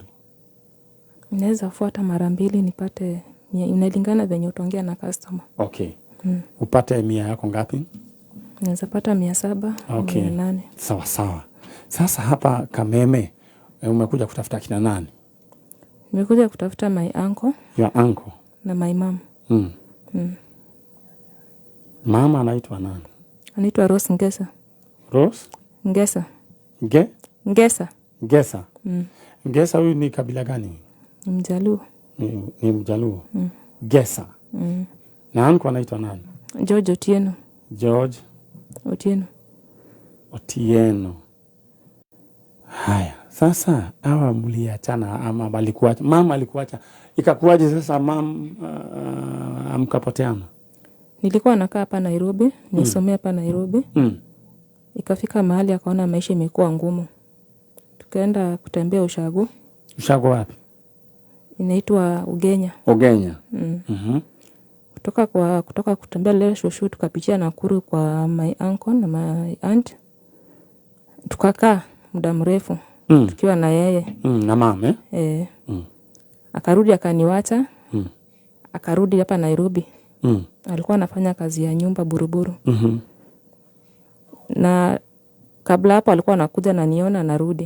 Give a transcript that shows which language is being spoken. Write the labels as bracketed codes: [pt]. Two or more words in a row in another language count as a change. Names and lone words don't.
[sw] Naweza fuata mara 2 nipate, inalingana venye utaongea na customer. Okay. Upate 100 yako ngapi? Naweza pata 700, okay. 800. Sawa sawa. Sasa hapa Kameme umekuja kutafuta kina nani? Nimekuja kutafuta [en] my uncle. Your uncle? [sw] Na [en] my mom. [sw] Mama anaitwa nani? Anaitwa Rose Ngesa. Rose? Ngesa. Ngesa. Ngesa. Ngesa huyu ni kabila gani? Mjaluo. Ni Mjaluo. Ngesa. Na uncle anaitwa nani? George Otieno. George Otieno. Haya, sasa hawa mliachana ama balikuacha? Mama alikuacha. Ikakuaje sasa amkapoteana? Nilikuwa nakaa hapa Nairobi, nisomea hapa Nairobi. Ikafika mahali akaona maisha imekuwa ngumu. Tukaenda kutembea ushago. Ushago wapi? Inaitwa Ugenya. Ugenya. Kutoka kutembea leo shoshu tukapitia Nakuru kwa [en] my uncle [sw] na [en] my aunt. [sw] Tukakaa muda mrefu tukiwa na yeye. Na mama akarudi akaniwacha. Akarudi hapa Nairobi. Alikuwa anafanya kazi ya nyumba Buruburu. Na kabla hapo alikuwa anakuja na niona narudi.